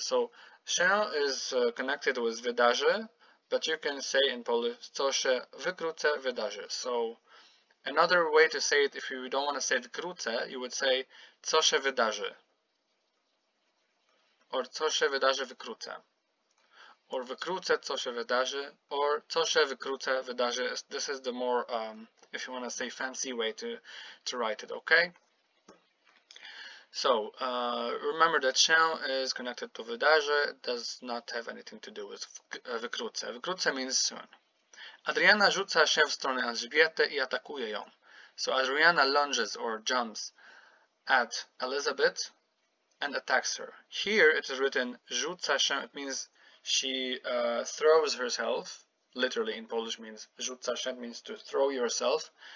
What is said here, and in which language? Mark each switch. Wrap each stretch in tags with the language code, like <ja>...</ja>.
<en>So, się is connected with wydarzy, but you can say in Polish,</en> <pl>co się wkrótce wydarzy.</pl> <en>So, another way to say it, if you don't want to say wkrótce, you would say,</en> <pl>co się wydarzy. Or co się wydarzy wkrótce. Or wkrótce co się wydarzy, or co się wkrótce wydarzy.</pl> <en>This is the more, if you want to say, fancy way to write it, okay? So, remember that się is connected to wydarzy. It does not have anything to do with wkrótce. Wkrótce means soon.</en> <pl>Adriana rzuca się w stronę Elżbiety i atakuje ją.</pl> <en>So Adriana lunges or jumps at Elizabeth and attacks her. Here it is written rzuca się. It means she throws herself. Literally in Polish means rzuca się means to throw yourself.</en>